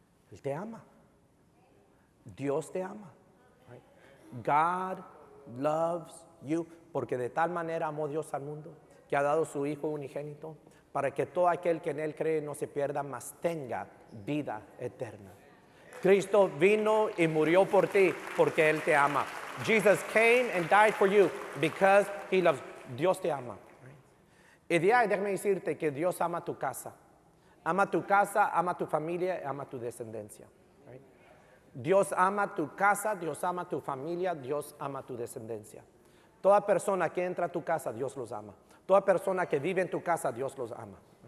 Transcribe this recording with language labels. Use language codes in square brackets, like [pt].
[es] Él te ama. Dios te ama. [en] God loves you. [es] Porque de tal manera amó Dios al mundo que ha dado su Hijo unigénito para que todo aquel que en Él cree no se pierda, mas tenga vida eterna. Cristo vino y murió por ti porque Él te ama. [en] Jesus came and died for you because He loves. [es] Dios te ama. Y de ahí déjame decirte que Dios ama tu casa. Ama tu casa, ama tu familia, ama tu descendencia. Dios ama tu casa, Dios ama tu familia, Dios ama tu descendencia. Toda persona que entra a tu casa, Dios los ama. Toda persona que vive en tu casa, Dios los ama.